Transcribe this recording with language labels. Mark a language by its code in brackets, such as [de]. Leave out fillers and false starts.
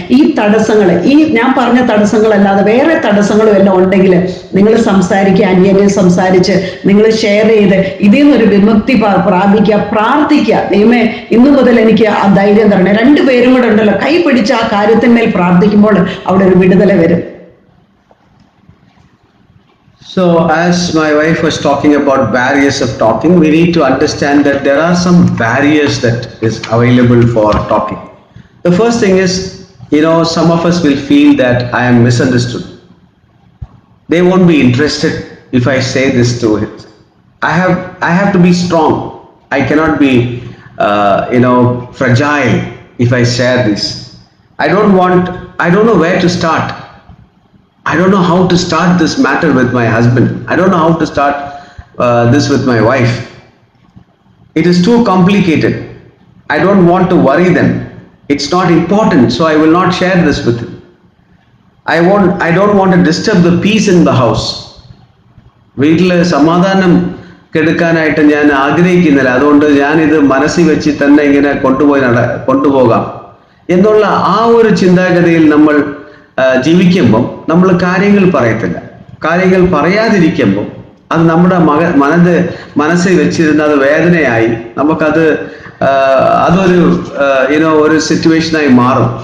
[ml] ഈ തടസ്സങ്ങൾ, ഞാൻ പറഞ്ഞ തടസ്സങ്ങളല്ലാതെ വേറെ തടസ്സങ്ങളും എല്ലാം ഉണ്ടെങ്കിൽ നിങ്ങൾ സംസാരിക്കുക, അന്യോന്യം സംസാരിച്ച് നിങ്ങൾ ഷെയർ ചെയ്ത് ഇതിൽ നിന്നൊരു വിമുക്തി പ്രാപിക്കുക, പ്രാർത്ഥിക്കുക. ദൈവമേ, ഇന്നു മുതൽ എനിക്ക് ആ ധൈര്യം തരണേ. 2 പേരും കൂടെ ഉണ്ടല്ലോ, കൈ പിടിച്ച് ആ കാര്യത്തിന്മേൽ പ്രാർത്ഥിക്കുമ്പോൾ അവിടെ ഒരു വിടുതല വരും. [en] So, as my wife was talking about barriers of talking, we need to understand that there are some barriers that is available for talking. The first thing is, some of us will feel that I am misunderstood. They won't be interested if I say this to it. I have to be strong. I cannot be, fragile if I share this. I don't know where to start. I don't know how to start this matter with my husband. I don't know how to start this with my wife. It is too complicated. I don't want to worry them. It's not important, so I will not share this with him. I don't want to disturb the peace in the house. [ml] വീട്ടിൽ സമാധാനം കെടുക്കാനായിട്ട് ഞാൻ ആഗ്രഹിക്കുന്നില്ല. അതുകൊണ്ട് ഞാൻ ഇത് മനസ്സിൽ വെച്ച് തന്നെ ഇങ്ങനെ കൊണ്ടുപോകാം എന്നുള്ള ആ ഒരു ചിന്താഗതിയിൽ നമ്മൾ ജീവിക്കുമ്പം നമ്മൾ കാര്യങ്ങൾ പറയത്തില്ല. കാര്യങ്ങൾ പറയാതിരിക്കുമ്പോൾ അത് നമ്മുടെ മനസ്സിൽ വെച്ചിരുന്ന അത് വേദനയായി നമുക്കത് അതൊരു ഒരു സിറ്റുവേഷനായി മാറും.